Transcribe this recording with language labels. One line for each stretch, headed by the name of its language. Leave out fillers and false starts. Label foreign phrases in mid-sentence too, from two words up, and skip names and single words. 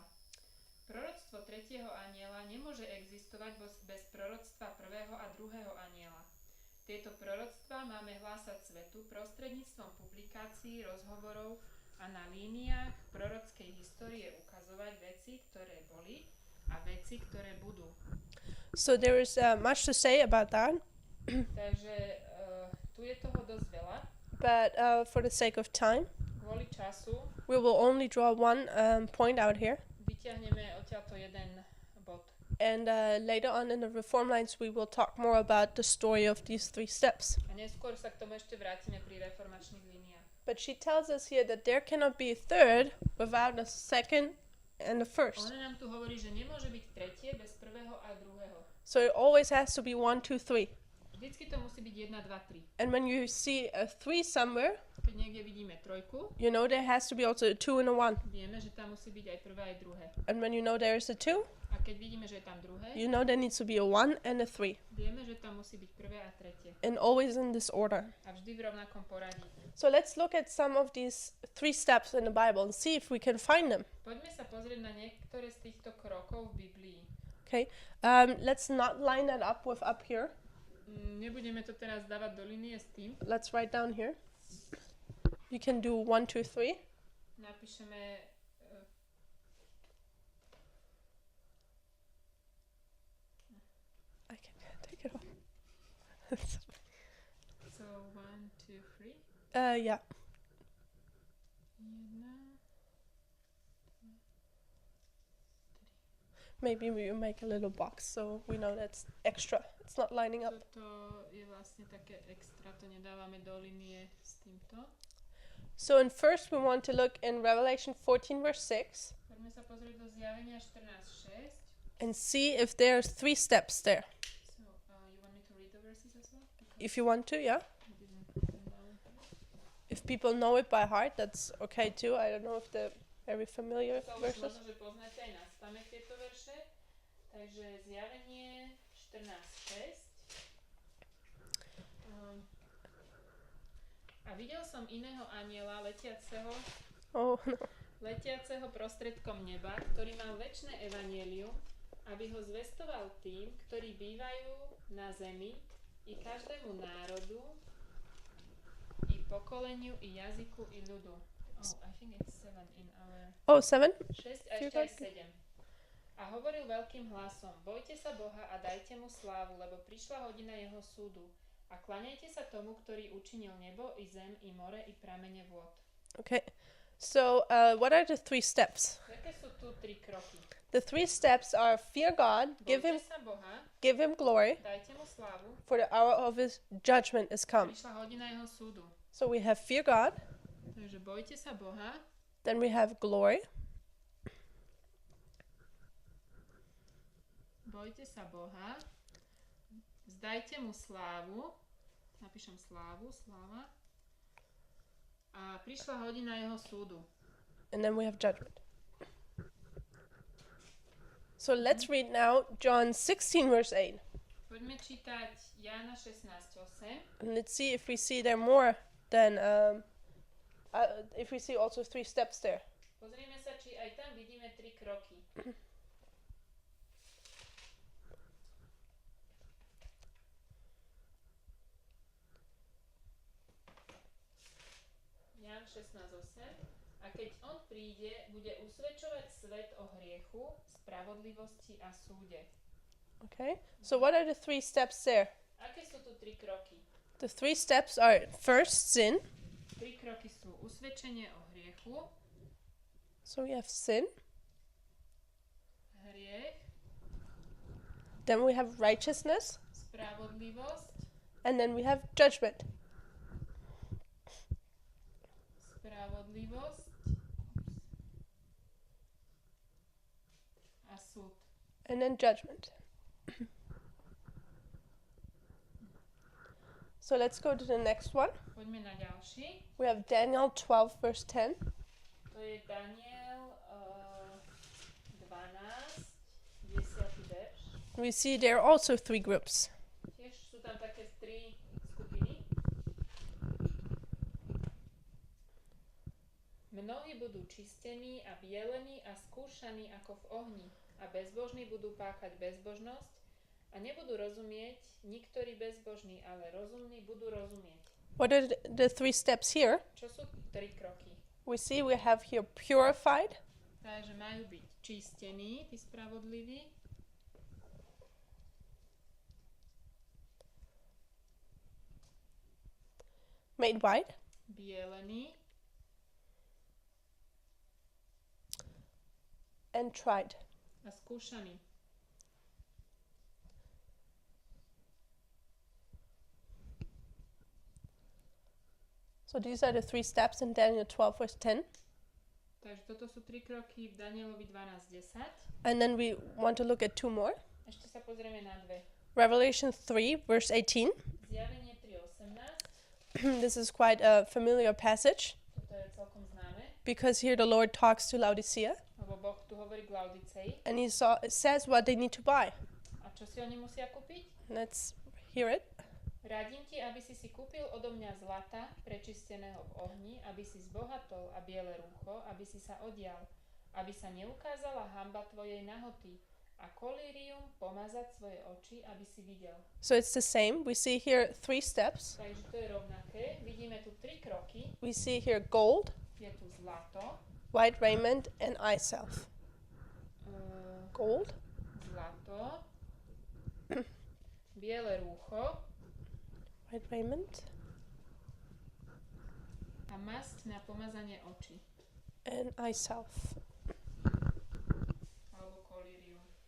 Slovak: Proroctvo tretieho anjela nemôže existovať bez proroctva prvého a druhého anjela. Tieto proroctvá máme hlásať svetu prostredníctvom publikácií, rozhovorov a na líniách prorockej histórie ukazovať veci, ktoré boli a veci, ktoré budú.
English: So there is much to say about that.
Slovak: Takže tu je toho dosť veľa.
English: But for the sake of time,
Slovak: Kvôli času
English: we will only draw one point out here.
Slovak: vyťahneme odtiaľto jeden bod.
English: And later on in the Reform lines, we will talk more about the story of these 3 steps.
Slovak: A neskôr sa k tomu ešte vrátime pri reformačných líniách.
English: But she tells us here that there cannot be a third without a second and a first.
Slovak: Ona nám tu hovorí, že nemôže byť tretie bez prvého a druhého.
English: So it always has to be 1, 2, 3.
Slovak: Vždycky to musí byť 1, 2, 3.
English: And when you see a 3 somewhere,
Slovak: Keď niekde vidíme trojku,
English: you know there has to be also a 2 and a 1.
Slovak: vieme, že tam musí byť aj prvé, aj druhé.
English: And when you know there is a 2,
Slovak: A keď vidíme, že je tam druhé,
English: you know there needs to be a 1 and a 3.
Slovak: vieme, že tam musí byť prvé a tretie.
English: And always in this order.
Slovak: A vždy v rovnakom poradí.
English: So let's look at some of these 3 steps in the Bible and see if we can find them.
Slovak: Poďme sa pozrieť na niektoré z týchto krokov v Biblii.
English: Okay, let's not line that up with up here.
Slovak: Nebudeme to teraz dávať do linie s tým.
English: Let's write down here. You can do 1, 2, 3.
Slovak: Napíšeme
English: I can take it off. so 1, 2, 3. Yeah. 1. Maybe we make a little box so we know that's extra. It's not lining up.
Slovak: Toto je vlastne také extra, to nedávame do linie s týmto.
English: So in first we want to look in Revelation 14 verse 6
Slovak: Poďme sa pozrieť do zjavenia 14.6.
English: and see if there's 3 steps there. So, you want me to read the verses as well? Because If you want to, yeah. I didn't put them down. If people know it by heart, that's okay too. I don't know if they're very familiar So,
Slovak: už
English: verses.
Slovak: možno, že poznáte aj na spamäť tieto verše. Takže zjavenie 14.6. A videl som iného anjela letiaceho
English: Oh no.
Slovak: prostredkom neba, ktorý mal večné evanjelium, aby ho zvestoval tým, ktorí bývajú na zemi, i každému národu, i pokoleniu, i jazyku, i ľudu.
English: Oh, I think it's 7 in our... Oh, 7?
Slovak: 6 a ešte aj 7. A hovoril veľkým hlasom, bojte sa Boha a dajte mu slávu, lebo prišla hodina jeho súdu. A klaňajte sa tomu, ktorý učinil nebo, i zem, i more, i pramene vôd.
English: Okay. So, what are the 3 steps?
Slovak: Jaké sú tu 3 kroky?
English: The 3 steps are fear God,
Slovak: Bojte sa Boha,
English: give him glory,
Slovak: dajte mu slávu,
English: for the hour of his judgment is come.
Slovak: prišla hodina jeho súdu.
English: So we have fear God,
Slovak: Takže bojte sa Boha,
English: then we have glory,
Slovak: bojte sa Boha, zdajte mu slávu, napíšem slávu, sláva, a prišla hodina jeho súdu.
English: and then we have judgment. So let's read now John 16 verse 8.
Slovak: Poďme čítať Jána 16.8.
English: And let's see if we see there more than, if we see also 3 steps there.
Slovak: Pozrieme sa, či aj tam vidíme 3 kroky. Ján 16.8. A keď on príde, bude usvedčovať svet o hriechu, spravodlivosti a súde.
English: Okay, so what are the 3 steps there?
Slovak: Aké sú tu 3 kroky?
English: The 3 steps are first sin.
Slovak: 3 kroky sú usvedčenie o hriechu,
English: So we have sin.
Slovak: hriech,
English: Then we have righteousness.
Slovak: spravodlivosť,
English: And then we have judgment.
Slovak: spravodlivosť a súd.
English: And then judgment. So let's go to the next one.
Slovak: Poďme na ďalší.
English: We have Daniel 12 verse 10.
Slovak: To je Daniel 12,
English: We see there are also three groups.
Slovak: Tiež sú tam také tri skupiny. Mnohí budú čistení a bielení a skúšaní ako v ohni a bezbožní budú páchať bezbožnosť a nebudú rozumieť niektorí bezbožní, ale rozumní budú rozumieť.
English: What are the three steps here?
Slovak: Čo sú tri kroky?
English: We see we have here purified,
Slovak: Takže majú byť čistení, tí spravodliví,
English: made white,
Slovak: bielení
English: and tried.
Slovak: a skúšaní.
English: So these are the three steps in Daniel 12 verse 10.
Slovak: Takže toto sú tri kroky v Danielovi 12.10.
English: And then we want to look at two more.
Slovak: Ešte sa pozrieme na dve.
English: Revelation 3 verse 18.
Slovak: Zjavenie 3.18.
English: This is quite a familiar passage
Slovak: Toto je celkom známe,
English: because here the Lord talks to Laodicea
Slovak: lebo Boh tu hovorí k Laodicei.
English: and he says what they need to buy.
Slovak: A čo si oni musia kúpiť?
English: Let's hear it.
Slovak: Radím ti, aby si kúpil odo mňa zlata, prečisteného v ohni, aby si zbohatol a biele rúcho, aby si sa odial, aby sa neukázala hanba tvojej nahoty a kolírium pomazať svoje oči, aby si videl.
English: So it's the same. We see here three steps.
Slovak: Takže to je rovnaké. Vidíme tu tri kroky.
English: We see here gold,
Slovak: Je tu zlato,
English: white raiment, and eye salve. Gold,
Slovak: zlato, biele rúcho
English: white raiment,
Slovak: a masť na pomazanie očí.
English: and eye salve.
Slovak: Alebo kolírium.